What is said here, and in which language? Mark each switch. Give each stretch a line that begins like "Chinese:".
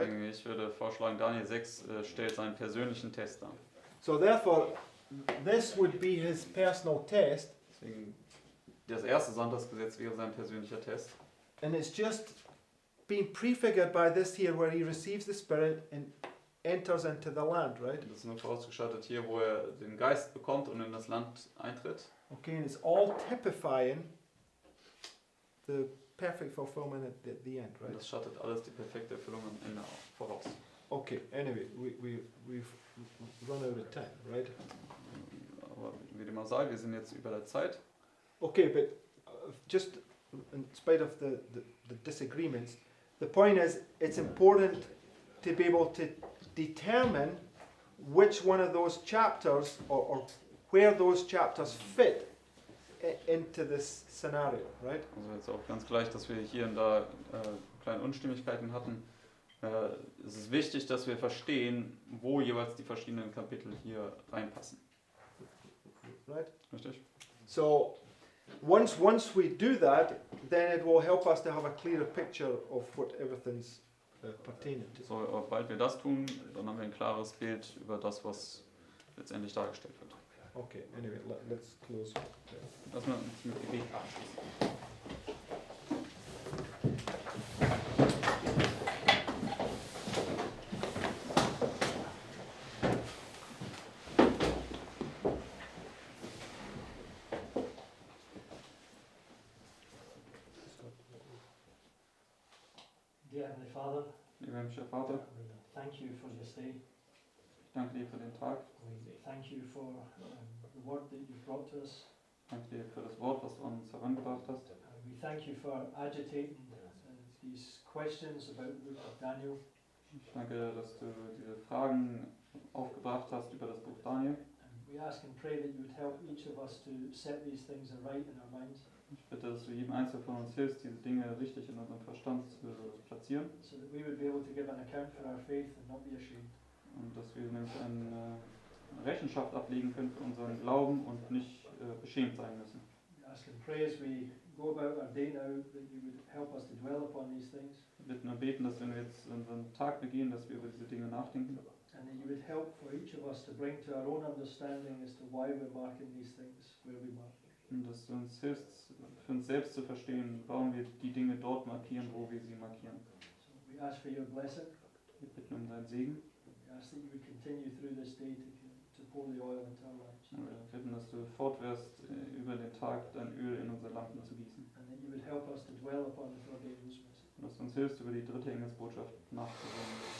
German: Deswegen, ich würde vorschlagen, Daniel 6 stellt seinen persönlichen Test dar.
English: So therefore, this would be his personal test,
German: Deswegen, das erste Sonntagsgesetz wäre sein persönlicher Test.
English: and it's just being prefigured by this here where he receives the Spirit and enters into the land, right?
German: Das ist nur vorausgeschaltet hier, wo er den Geist bekommt und in das Land eintritt.
English: Okay, and it's all typifying the perfect fulfillment at the end,
German: Und
English: right?
German: das schattet alles die perfekte Erfüllung am Ende voraus.
English: Okay, anyway, we've run out of time, right?
German: Aber wie dem auch sei, wir sind jetzt über der Zeit.
English: Okay, but just in spite of the disagreements, the point is it's important to be able to determine which one of those chapters or where those chapters fit into this scenario, right?
German: Also jetzt auch ganz gleich, dass wir hier und da kleine Unstimmigkeiten hatten. Es ist wichtig, dass wir verstehen, wo jeweils die verschiedenen Kapitel hier reinpassen.
English: Right?
German: Richtig?
English: So once we do that, then it will help us to have a clearer picture of what everything's pertaining to.
German: So, sobald wir das tun, dann haben wir ein klares Bild über das, was letztendlich dargestellt wird.
English: Okay, anyway, let's close.
German: Lass mal uns mit Gebet abschließen.
English: Dear Heavenly Father,
German: Lieber himmlischer Vater,
English: we thank you for this day.
German: ich danke dir für den Tag.
English: We thank you for the word that you've brought to us.
German: Ich danke dir für das Wort, was du an uns herangebracht hast.
English: We thank you for agitating these questions about the book of Daniel.
German: Ich danke, dass du diese Fragen aufgebracht hast über das Buch Daniel.
English: And we ask and pray that you would help each of us to set these things right in our minds,
German: Ich bitte, dass du jedem Einzelnen von uns hilfst, diese Dinge richtig in unserem Verstand zu platzieren
English: so that we would be able to give an account for our faith and not be ashamed.
German: und dass wir nämlich eine Rechenschaft ablegen können für unseren Glauben und nicht beschämt sein müssen.
English: We ask and pray as we go about our day now that you would help us to dwell upon these things,
German: Wir bitten und beten, dass wenn wir jetzt unseren Tag begehen, dass wir über diese Dinge nachdenken
English: and that you would help for each of us to bring to our own understanding as to why we're marking these things where we mark.
German: und dass du uns hilfst, für uns selbst zu verstehen, warum wir die Dinge dort markieren, wo wir sie markieren.
English: So we ask for your blessing.
German: Wir bitten um deinen Segen
English: We ask that you would continue through this day to pour the oil into our lives,
German: und wir bitten, dass du fortwährst, über den Tag dein Öl in unsere Lampen zu gießen.
English: and that you would help us to dwell upon the third angel's message.
German: Und dass du uns hilfst, über die dritte Engelsbotschaft nachzudenken.